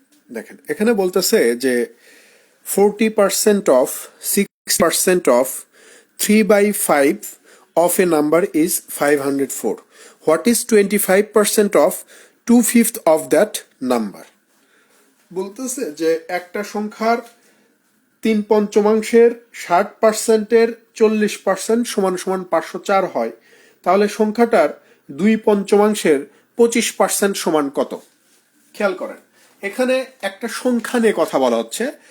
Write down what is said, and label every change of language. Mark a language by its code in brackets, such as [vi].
[bn] দেখেন এখানে বলতেছে যে [en] 40% of 6% of 3/5 of a number is 504. What is 25% of 2/5 of that number? [bn] বলতেছে যে একটা সংখ্যার 3/5 60%-এর 40% সমান সমান 504 হয়, তাহলে সংখ্যাটার 2/5 25% সমান কত? খেয়াল করেন, এখানে একটা সংখ্যা নিয়ে কথা বলা হচ্ছে।